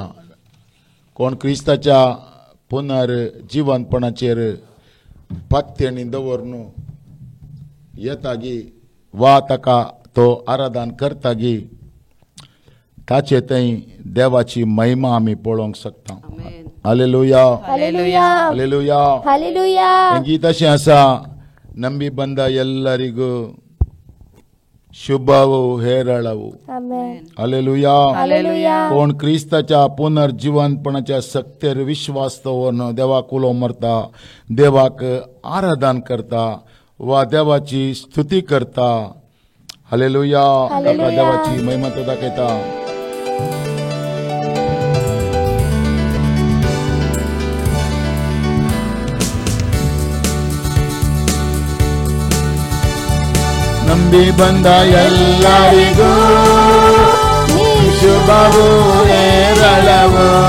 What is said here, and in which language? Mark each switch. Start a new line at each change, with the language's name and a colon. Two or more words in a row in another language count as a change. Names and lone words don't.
Konkani: कोण क्रिस्ताच्या पुनर्जीवनपणाचेर पातयेनी दवरून येता गी वा ताका तो आराधन करता गी ताचे थंय देवाची महिमा आमी पळोवंक शकता. हालेलुया. हालेलुया. हालेलुया. हालेलुया. हें गीत अशें आसा.
Kannada: ನಂಬಿ ಬಂದ ಎಲ್ಲರಿಗೂ ಶುಭವು ಹೇರಳವು.
Konkani: हालेलुया. कोण क्रिस्ताच्या पुनर्जीवनपणाच्या सत्तेर विश्वास दवरून देवाक उलो मारता, देवाक आराधन करता वा देवाची स्तुती करता. हालेलुया. ताका देवाची महिमा तो दाखयता.
Kannada: ನಂಬಿ ಬಂದ ಎಲ್ಲರಿಗೂ ಶುಭವು ಹೇರಳವು.